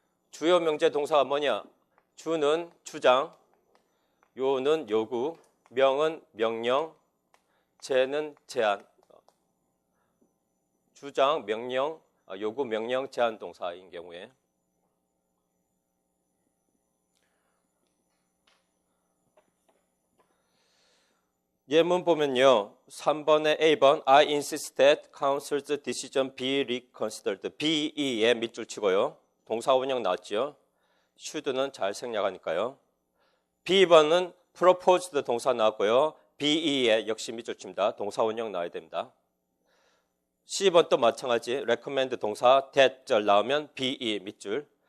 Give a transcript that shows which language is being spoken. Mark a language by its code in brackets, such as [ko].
[ko] 주요 명제 동사가 뭐냐? 주는 주장, 요는 요구, 명은 명령, 제는 제안. 주장, 명령, 요구, 명령, 제안 동사인 경우에 예문 보면요. 3번에 A번 [en] I insist that council's decision be reconsidered. [ko] be에 밑줄 치고요. 동사 원형 나왔죠. should는 잘 생략하니까요. B번은 proposed 동사 나왔고요. be에 역시 밑줄 칩니다. 동사 원형 나와야 됩니다. C번 또 마찬가지 recommend 동사 that절 나오면 be 밑줄.